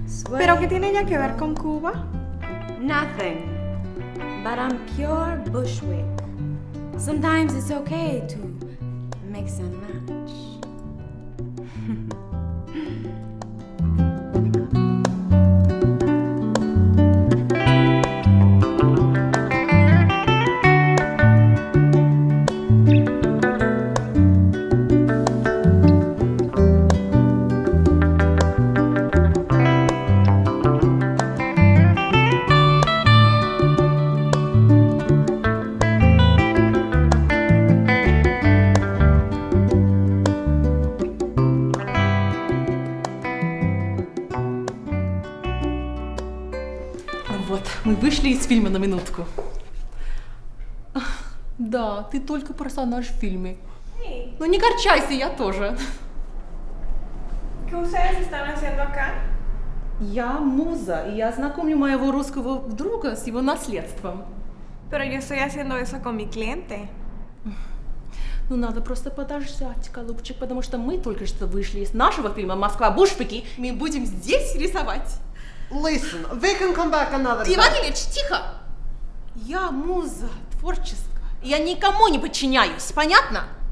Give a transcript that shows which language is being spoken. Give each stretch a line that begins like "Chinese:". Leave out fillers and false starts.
Spanish: ¿Pero qué tiene ella que ver con Cuba?
English: Nothing, but I'm pure Bushwick. Sometimes it's okay to mix and match.
Russian: Вот, мы вышли из фильма на минутку. Да, ты только персонаж в фильме. Ну не горчайся, я тоже.
Spanish: ¿Qué ustedes están haciendo acá?
Russian: Я муза, и я знакомлю моего русского друга с его наследством.
Spanish: Pero yo estoy haciendo eso con mi cliente.
Russian: Ну надо просто подождать, голубчик, потому что мы только что вышли из нашего фильма «Москва Бушвики». Мы будем здесь рисовать.
English: Listen, they can come back another time.
Russian: Иван Ильич, тихо! Я муза творческая. Я никому не подчиняюсь, понятно?